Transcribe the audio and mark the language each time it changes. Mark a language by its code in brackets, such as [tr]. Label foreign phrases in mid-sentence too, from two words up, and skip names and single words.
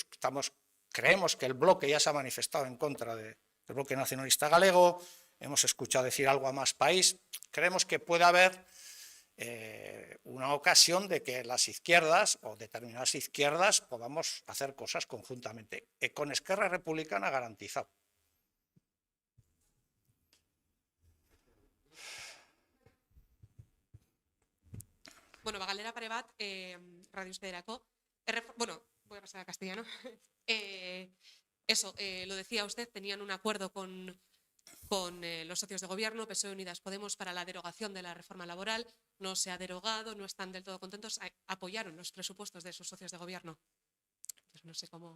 [es] Creemos que el bloque ya se ha manifestado en contra del bloque nacionalista galego, hemos escuchado decir algo a Más País, creemos que puede haber una ocasión de que las izquierdas o determinadas izquierdas podamos hacer cosas conjuntamente. Con Esquerra Republicana garantizado. [eu] Bueno, galera pare bat, Radio Euskadi-erako. [es] Bueno, voy a pasar a castellano. Lo decía usted, tenían un acuerdo con los socios de gobierno, PSOE, Unidas Podemos, para la derogación de la reforma laboral. No se ha derogado, no están del todo contentos. Apoyaron los presupuestos de sus socios de gobierno. Entonces, no sé cómo...